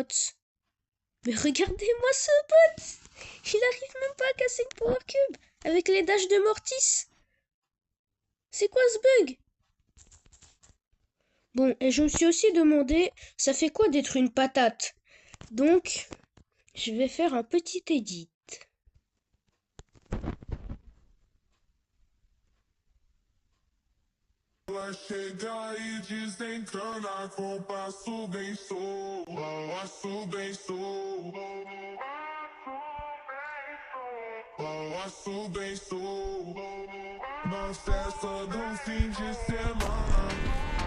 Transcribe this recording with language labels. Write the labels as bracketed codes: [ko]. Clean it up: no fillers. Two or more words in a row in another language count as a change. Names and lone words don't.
[fr] Mais regardez-moi ce bot. Il arrive même pas à casser une [en] power cube [fr] avec les dashs de Mortis. C'est quoi ce bug? Bon, et je me suis aussi demandé, ça fait quoi d'être une patate? Donc, je vais faire un petit edit. [pt] Ela chega e desencana com passo bem passo bem passo bem na festa do fim de semana.